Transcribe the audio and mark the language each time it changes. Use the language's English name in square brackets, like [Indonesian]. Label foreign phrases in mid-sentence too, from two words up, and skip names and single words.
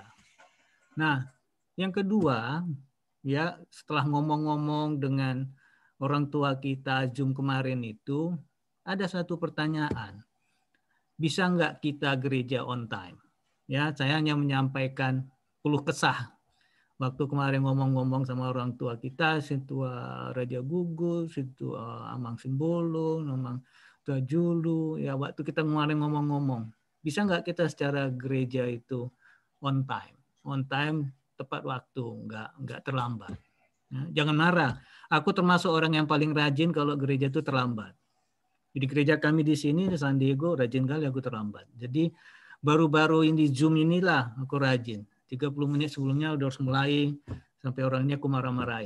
[Indonesian] Nah, yang kedua, ya setelah ngomong-ngomong dengan orang tua kita Zoom kemarin itu, ada satu pertanyaan. Bisa nggak kita gereja [English] on time? [Indonesian] Ya, saya hanya menyampaikan keluh kesah. Waktu kemarin ngomong-ngomong sama orang tua kita, Sintua Raja Gugus, Sintua Amang Simbolon, Amang Tua Julu, ya waktu kita kemarin ngomong-ngomong, bisa nggak kita secara gereja itu [English] on time? On time, [Indonesian] tepat waktu, nggak terlambat. Ya, jangan marah. Aku termasuk orang yang paling rajin kalau gereja itu terlambat. Di gereja kami di sini di San Diego rajin kali aku terlambat. Jadi baru-baru ini Zoom inilah aku rajin. 30 menit sebelumnya udah harus mulai sampai orangnya aku marah-marahin.